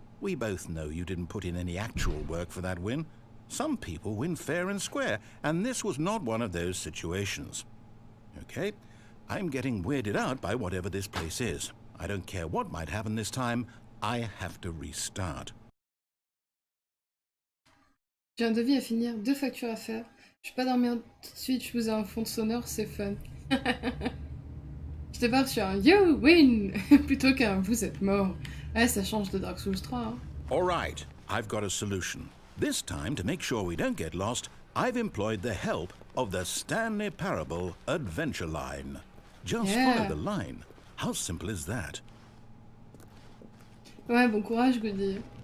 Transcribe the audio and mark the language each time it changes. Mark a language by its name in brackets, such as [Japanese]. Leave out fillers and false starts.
[English] We both know you didn't put in any actual work for that win. Some people win fair and square, and this was not one of those situations. Okay, I'm getting weirded out by whatever this place is. I don't care what might happen this time, I have to restart. [French] J'ai un devis à finir, 2 factures à faire. Je vais pas dormir tout de suite, je vous ai un fond sonore, c'est fun. Je débarque sur un You win plutôt qu'un Vous êtes mort. Ouais, ça change de Dark Souls 3. Hein. [English] All right, I've got a solution. This time, to make sure we don't get lost, I've employed the help of the Stanley Parable Adventure Line. Just follow the line. How simple is that? [French] Ouais, bon courage, Goody.